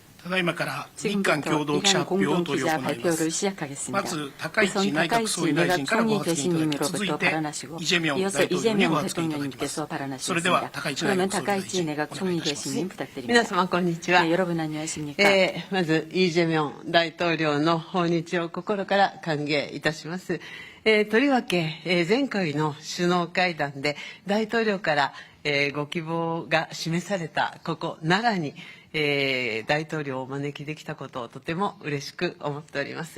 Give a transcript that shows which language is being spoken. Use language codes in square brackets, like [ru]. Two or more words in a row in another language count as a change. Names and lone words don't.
[ko] 지금부터 이란 공동기자 발표를 시작하겠습니다. 우선 다카이치 내각 총리 대신님으로부터 발언하시고 이어서 이재명 대통령님께서 발언하시겠습니다. 그러면 다카이치 내각 총리 대신님 부탁드립니다. [ja] 皆様こんにちは。 [ko] 네, 여러분 안녕하십니까? [ja] まずイ・ジェミョン大統領の訪日を心から歓迎いたします。とりわけ、前回の首脳会談で大統領から、ご希望が示されたここ奈良に、大統領をお招きできたことをとても嬉しく思っております。